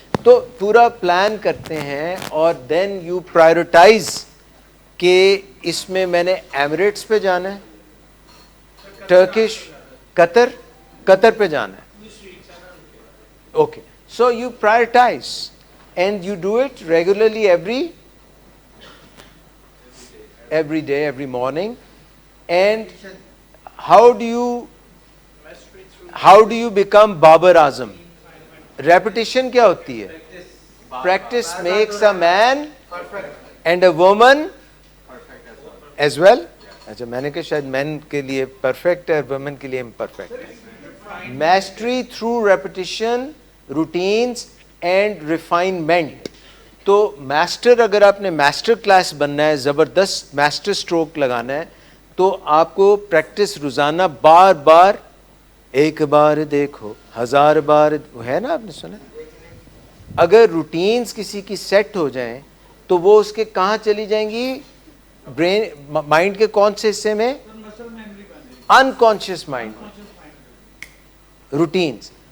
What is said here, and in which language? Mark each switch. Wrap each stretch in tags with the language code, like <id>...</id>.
<ur>تو پورا پلان کرتے ہیں اور</ur> <en>then you prioritize</en> <ur>کہ اس میں نے ایمریٹس پہ جانا ہے, ٹرکش, قطر پہ جانا ہے.</ur> <en>Okay, so you prioritize and you do it regularly every day, every morning. And how do you become Babar Azam? Repetition</en> <ur>کیا ہوتی ہے؟</ur> <en>Practice makes a man and a woman as well.</en> <ur>اچھا, میں نے کہا شاید مین کے لیے پرفیکٹ ہے اور وومن کے لیے امپرفیکٹ ہے.</ur> <en>Mastery through repetition, routines and refinement.</en> <ur>تو ماسٹر, اگر آپ نے ماسٹر کلاس بننا ہے, زبردست ماسٹر اسٹروک لگانا ہے, تو آپ کو پریکٹس روزانہ بار بار, ایک بار دیکھو ہزار بار, ہے نا, آپ نے سنا. اگر روٹینز کسی کی سیٹ ہو جائیں تو وہ اس کے کہاں چلی جائیں گی؟ برین, مائنڈ کے کون سے حصے میں؟ انکانشیس مائنڈ میں. روٹینز.</ur>